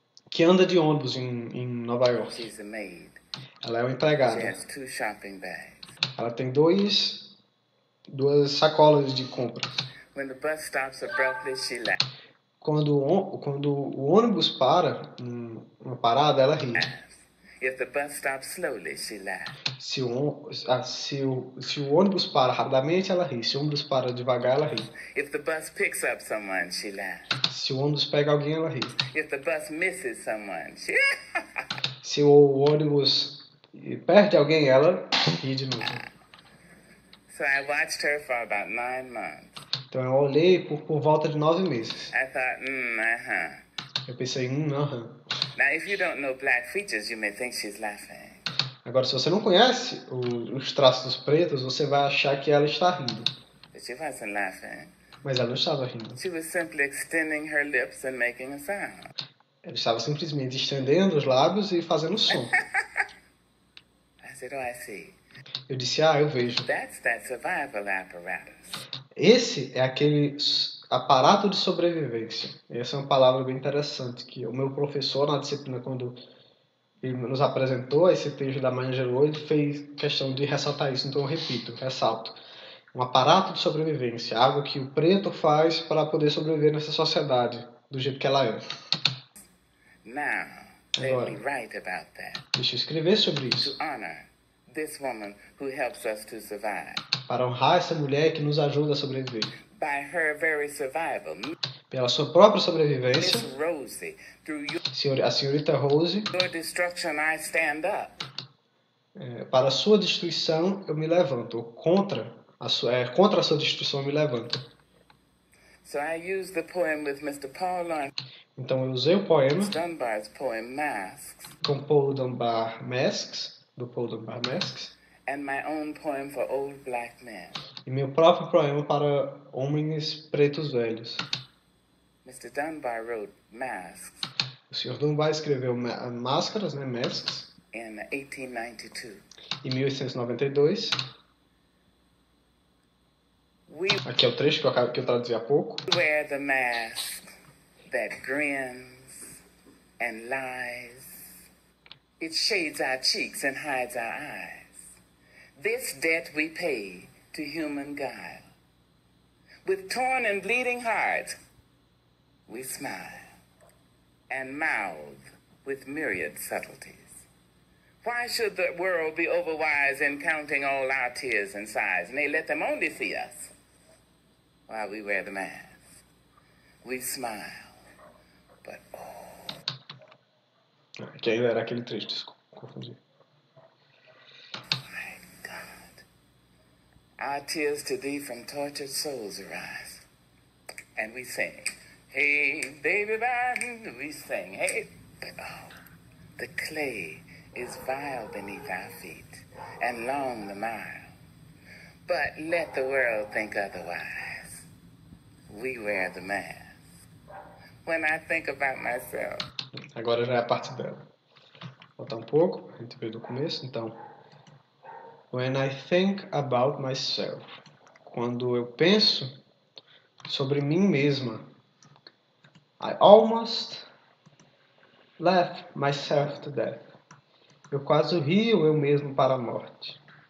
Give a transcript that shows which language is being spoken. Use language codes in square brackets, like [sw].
[pt] Que anda de ônibus em Nova York. [en] She's a maid. [pt] Ela é uma empregada. [en] She has 2 shopping bags. [pt] Ela tem duas sacolas de compras. [en] When the bus stops abruptly, she laughs. [pt] Quando o ônibus para numa parada, ela ri. [en] If the bus stops slowly, she laughs. [pt] Se o ônibus para rapidamente, ela ri. Se o ônibus para devagar, ela ri. [en] If the bus picks up someone, she laughs. [pt] Se o ônibus pega alguém, ela ri. [en] If the bus misses someone, she [pt] Se o ônibus perde alguém, ela ri de novo. [en] So I watched her for about 9 months. [pt] Então eu olhei por volta de 9 meses. [en] I thought, [pt] Eu pensei, aham. [en] Now, if you don't know black features, you may think she's laughing. [pt] Agora, se você não conhece os traços pretos, você vai achar que ela está rindo. [en] But she wasn't laughing. [pt] Mas ela não estava rindo. [en] She was simply extending her lips and making a sound. [pt] Ela estava simplesmente estendendo os lábios e fazendo som. [en] I said, oh, I see. [pt] Eu disse, eu vejo. [en] That's that survival apparatus. [pt] Esse é aquele aparato de sobrevivência. Essa é uma palavra bem interessante, que o meu professor na disciplina, quando ele nos apresentou esse texto da Maya Angelou, ele fez questão de ressaltar isso, então eu repito, ressalto. Um aparato de sobrevivência, algo que o preto faz para poder sobreviver nessa sociedade, do jeito que ela é. [en] Now, let me write about that. [pt] Deixa eu escrever sobre isso. [en] To honor this woman who helps us to survive. [pt] Para honrar essa mulher que nos ajuda a sobreviver. [en] By her very survival. [pt] Pela sua própria sobrevivência, [en] Miss Rosie, through [pt] a senhorita Rose, [en] your destruction, I stand up. [pt] Para a sua destruição eu me levanto. Contra a sua destruição eu me levanto. [en] So I used the poem with Mr. Paul Laurence [pt] Então eu usei o poema [en] Dunbar's poem Masks [pt] com Paul Dunbar Masks, do Paul Dunbar Masks, [en] and my own poem for old black men. [pt] E meu próprio poema para homens pretos velhos. [en] Mr. Dunbar wrote Masks. [pt] O Sr. Dunbar escreveu Máscaras, né, Masks, [en] in 1892. [pt] Em 1892. Aqui é o trecho que eu traduzi há pouco. [en] We wear the mask that grins and lies. It shades our cheeks and hides our eyes. This debt we pay to human guile. With torn and bleeding hearts, we smile and mouth with myriad subtleties. Why should the world be overwise in counting all our tears and sighs? Nay, let them only see us while we wear the mask. We smile, but [pt] Que ainda era aquele trecho, desculpa, confundi. [en] My God, our tears to thee from tortured souls arise, and we sing, hey, baby, we sing, hey, but the clay is vile beneath our feet, and long the mile. But let the world think otherwise. We wear the mask. When I think about myself. [pt] Agora já é a parte dela. Voltar um pouco, a gente veio do começo, então. [en] When I think about myself. [pt] Quando eu penso sobre mim mesma. [en] I almost laugh myself to death. [pt] Eu quase rio eu mesmo para a morte.